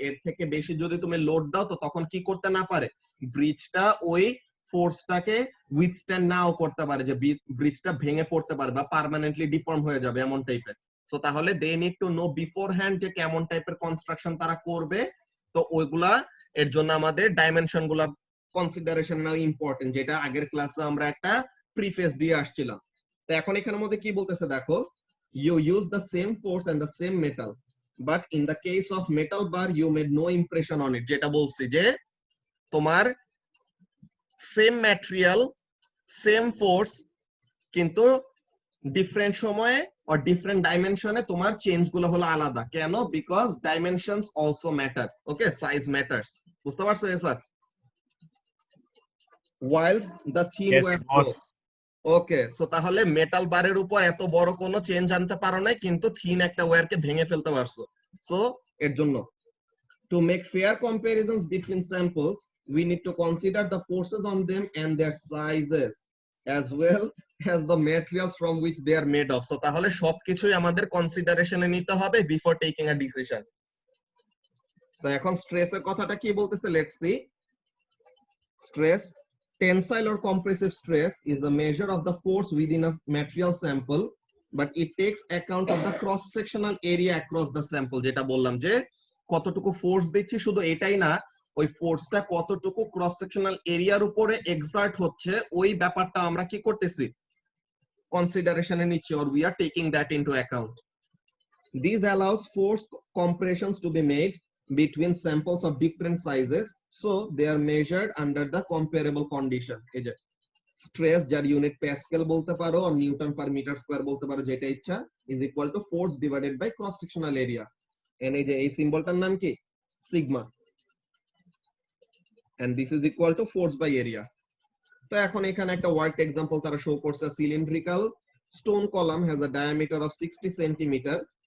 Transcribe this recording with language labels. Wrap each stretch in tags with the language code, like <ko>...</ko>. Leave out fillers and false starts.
<bn>এর থেকে বেশি যদি তুমি লোড দাও, তো তখন কি করতে না পারে, ব্রিজটা ওই ফোর্সটাকে উইথস্ট্যান্ড নাও করতে পারে, যে ব্রিজটা ভেঙে পড়তে পারে বা পার্মানেন্টলি ডিফর্ম হয়ে যাবে এমন টাইপের।</bn> <en>so তাহলে they need to know beforehand</en> <bn>যে কেমন টাইপের কনস্ট্রাকশন তারা করবে। তো ওইগুলা এর জন্য আমাদের ডাইমেনশন গুলা কনসিডারেশন নাও ইম্পর্টেন্ট, যেটা আগের ক্লাসে আমরা একটা প্রিফেস দিয়ে আসছিলাম। তো এখন এখানের মধ্যে কি বলতেছে দেখো,</bn> <en>you use the same force and the same metal, but in the case of metal bar you made no impression on it.</en> <bn>যেটা বলছি যে তোমার সেম ম্যাটেরিয়াল সেম ফোর্স, কিন্তু ডিফারেন্ট সময়ে or different ডাইমেনশনে তোমার চেঞ্জ গুলো হলো আলাদা।</bn> <en>কেন? Because dimensions also matter. Okay, size matters.</en> <bn>বুঝতে পারছো Asus?</bn> <en>while the thin wire flow.</en> <bn>Okay, so তাহলে মেটাল বারের উপর এত বড় কোনো চেঞ্জ আনতে পারো নাই, কিন্তু থিন একটা ওয়্যারকে ভেঙে ফেলতে পারছো।</bn> <en>So এর জন্য to make fair comparisons between samples, we need to consider the forces on them and their sizes as well as the materials from which they are made of.</en> <bn>So তাহলে সবকিছুই আমাদের কনসিডারেশনে নিতে হবে</bn> <en>before taking a decision.</en> <bn>So এখন স্ট্রেসের কথাটা কি বলতেছে, let's see.</bn> <en>Stress, tensile or compressive stress, is the measure of the force within a material sample, but it takes account of the cross sectional area across the sample.</en> <bn>যেটা বললাম যে কতটুকু force দিচ্ছি শুধু এটাই না, ওই ফোর্সটা কতটুকু ক্রস সেকশনাল এরিয়ার উপরে এক্সার্ট হচ্ছে, ওই ব্যাপারটা আমরা কি করতেছি, কনসিডারেশনে নিচ্ছি,</bn> <en>or we are taking that into account. This allows force compressions to be made between samples of different sizes, so they are measured under the comparable condition.</en> <bn>এই যে স্ট্রেস, যার ইউনিট প্যাসকেল বলতে পারো আর নিউটন পার মিটার স্কয়ার বলতে পারো, যেটা ইচ্ছা,</bn> <en>Is equal to force divided by cross sectional area. And</en> <bn>এই যে এই সিম্বলটার নাম কি,</bn> <en>Sigma, and this is equal to force by area. তো এখন এখানে একটা ওয়ার্ক এক্সাম্পল তারা শো করছে, cylindrical stone column has a diameter of 60 centimetre.</en>